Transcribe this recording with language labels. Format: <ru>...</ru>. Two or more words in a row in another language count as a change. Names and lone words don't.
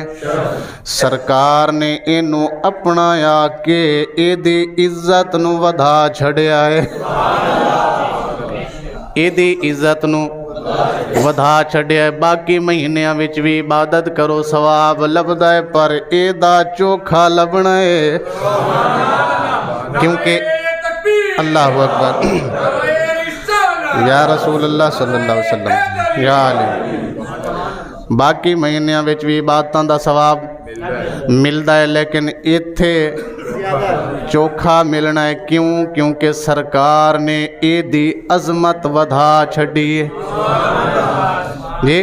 <pa>ਸਰਕਾਰ ਨੇ ਇਹਨੂੰ ਅਪਣਾਇਆ ਕੇ ਏਦੀ ਇੱਜ਼ਤ ਨੂੰ ਵਧਾ ਛੱਡਿਆ ਹੈ, ਏਦੀ ਇੱਜ਼ਤ ਨੂੰ ਵਧਾ ਛੱਡਿਆ ਹੈ। ਬਾਕੀ ਮਹੀਨਿਆਂ ਵਿੱਚ ਭੀ ਇਬਾਦਤ ਕਰੋ ਸਵਾਬ ਲੱਭਦਾ ਹੈ, ਪਰ ਏਦਾ ਚੋਖਾ ਲੱਭਣਾ ਹੈ।</pa> <ar>क्योंकि الله أكبر يا رسول الله صلى الله عليه وسلم يا علي.</ar> <pa>ਬਾਕੀ ਮਹੀਨਿਆਂ ਵਿੱਚ ਭੀ ਇਬਾਦਤਾਂ ਦਾ ਸਵਾਬ ਮਿਲਤਾ ਹੈ, ਲੇਕਿਨ ਇੱਥੇ ਚੋਖਾ ਮਿਲਣਾ ਹੈ। क्यों? ਕਿਉਂਕਿ ਸਰਕਾਰ ਨੇ ਏਦੀ ਅਜ਼ਮਤ ਵਧਾ ਛੱਡੀ ਹੈ ਜੀ।</pa>